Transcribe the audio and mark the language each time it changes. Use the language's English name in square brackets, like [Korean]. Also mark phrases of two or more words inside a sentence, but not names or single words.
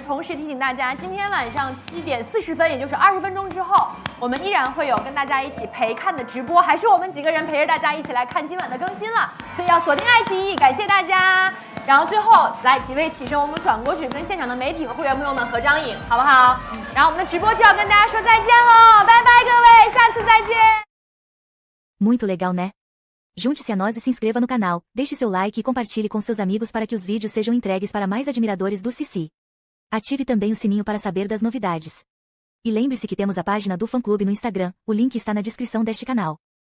[Chinese] 同时提醒大家，今天晚上7点40分，也就是20分钟之后，我们依然会有跟大家一起陪看的直播，还是我们几个人陪着大家一起来看今晚的更新了。所以要锁定爱奇艺，感谢大家。然后最后来几位起身，我们转过去跟现场的媒体和会员朋友们合张影，好不好？然后我们的直播就要跟大家说再见喽，拜拜各位，下次再见。 [Portuguese] Muito legal, né? Junte-se a nós e se inscreva no canal, deixe seu like e compartilhe com seus amigos para que os vídeos sejam entregues para mais admiradores do Cici. Ative também o sininho para saber das novidades. E lembre-se que temos a página do fã-clube no Instagram, o link está na descrição deste canal.